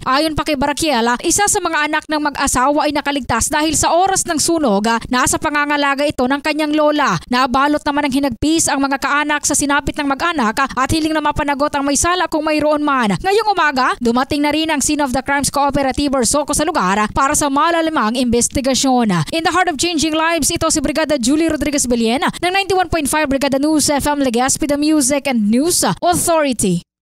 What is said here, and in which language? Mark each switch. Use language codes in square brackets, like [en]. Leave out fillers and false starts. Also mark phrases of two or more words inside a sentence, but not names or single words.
[tl] Ayon pa kay Barakiel, isa sa mga anak ng mag-asawa ay nakaligtas dahil sa oras ng sunog, nasa pangangalaga ito ng kanyang lola. Nabalot naman ng hinagpis ang mga kaanak sa sinapit ng mag-anak at hiling na mapanagot ang may sala kung mayroon man. Ngayong umaga, dumating na rin ang Scene of the Crimes Cooperative or SOCO sa lugar para sa malalimang investigasyon. [en] In the heart of changing lives, [tl] ito si Brigada Julie Rodriguez Belien ng 91.5 Brigada News FM Legazpi, [en] the Music and News Authority.